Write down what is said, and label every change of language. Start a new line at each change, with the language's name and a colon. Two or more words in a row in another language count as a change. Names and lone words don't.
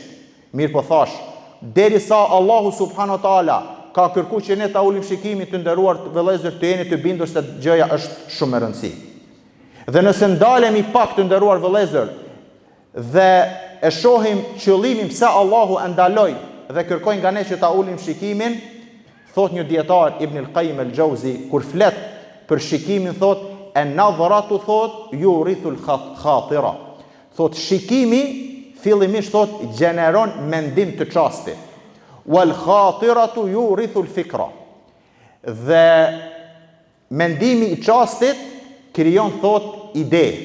Albanian: Mirë po thash, derisa Allahu
Arabic: سبحانه وتعالى
Albanian: ka kërkuar që ne ta ulim shikimin të nderuar vëllezër, të jeni të bindur se gjëja është shumë e rëndësishme. Dhe nëse ndalemi pak të nderuar vëllezër dhe e shohim qëllimin pse Allahu e ndaloi dhe kërkoi nga ne që ta ulim shikimin, thot një dietar Ibn al-Qayyim al-Jauzi kur flet për shikimin thot an-nadhratu thot
Arabic: يورث الخاطرة.
Albanian: Thot shikimi fillimisht thot gjeneron mendim të çastit.
Arabic: والخاطرة يورث الفكرة.
Albanian: Dhe mendimi i çastit krijon thot ide.